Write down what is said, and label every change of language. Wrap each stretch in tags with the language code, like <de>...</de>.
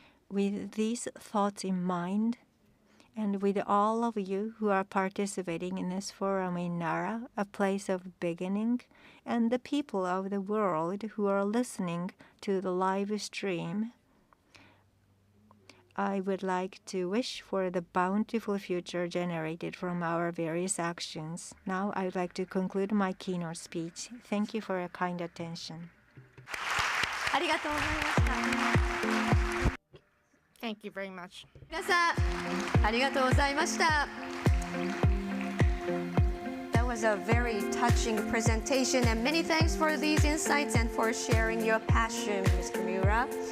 <en>With these thoughts in mind, and with all of you who are participating in this forum in Nara, a place of beginning, and the people of the world who are listening to the live stream, I would like to wish for the bountiful future generated from our various actions. Now I would like to conclude my keynote speech. Thank you for your kind attention.</en> <ja>ありがとうございました。</ja> <en>Thank you very much.</en> <ja>皆さん、ありがとうございました。</ja> <en>That was a very touching presentation, and many thanks for these insights and for sharing your passion, Mr. Miura.</en>